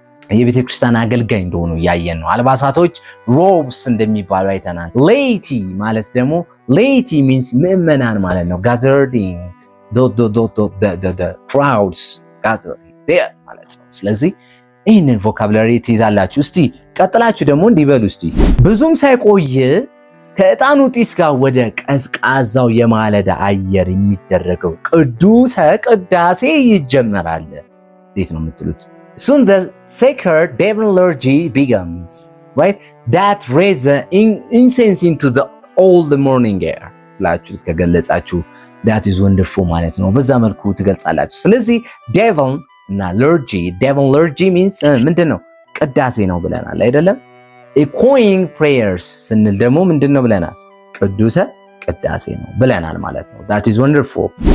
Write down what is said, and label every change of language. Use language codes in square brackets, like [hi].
[am] የቤተ ክርስቲያን አገልጋይ እንደሆኑ ያየን ነው። አልባሳቶች ሮብስ እንደሚባሉ አይተናል። ሌይቲ ማለት ደግሞ ሌይቲ means ምዕመናን ማለት ነው። gathering the crowds gathering there ማለት ነው። ስለዚህ ይህንን ቮካብላሪ ትይዛላችሁ። እስቲ ቀጥላችሁ ደግሞ እንዲበሉ እስቲ ብዙም ሳይቆይ ከዕጣኑ ጢስ ጋር ወደ ቀዝቃዛው የማለዳ አየር የሚደረገው ቅዱሰ ቅዳሴ ይጀመራል። እንዴት ነው የምትሉት? [en] Soon the sacred divine liturgy begins, right? That raise the incense into the all the morning air. [am] ላችሁ ከገለጻችሁ [en] that is wonderful [am] ማለት ነው። በዛ መልኩ ትገልጻላችሁ። ስለዚህ divine እና divine liturgy means ምንድነው? ቅዳሴ ነው ብለናል አይደለም? echoing prayers ስንል ደግሞ ምንድነው ብለናል? ቅዱሰ ቅዳሴ ነው ብለናል ማለት ነው። [en] that is wonderful.